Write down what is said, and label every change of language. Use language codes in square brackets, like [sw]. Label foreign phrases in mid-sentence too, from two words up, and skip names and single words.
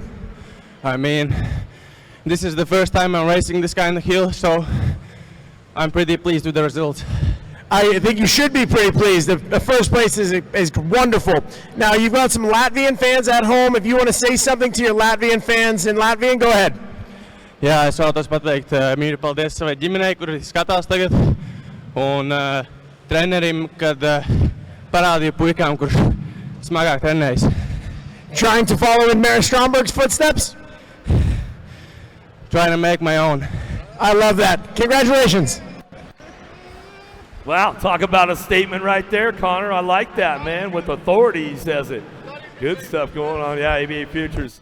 [en] I mean, this is the first time I'm racing this kind of hill, so I'm pretty pleased with the result. I think you should be pretty pleased. The first place is wonderful. Now, you've got some Latvian fans at home. If you want to say something to your Latvian fans in Latvian, go ahead. [lv] Jā, es vēlos pateikt mīļi paldies savai ģimenei, kuri skatās tagad, un trenerim, kad parādīju puikām, kurš smagāk trenējas. [en] Trying to follow in Mary Stromberg's footsteps? Trying to make my own. I love that. Congratulations. Wow, talk about a statement right there, Connor. I like that, man. With authority, he says it. Good stuff going on. Yeah, ABA Futures.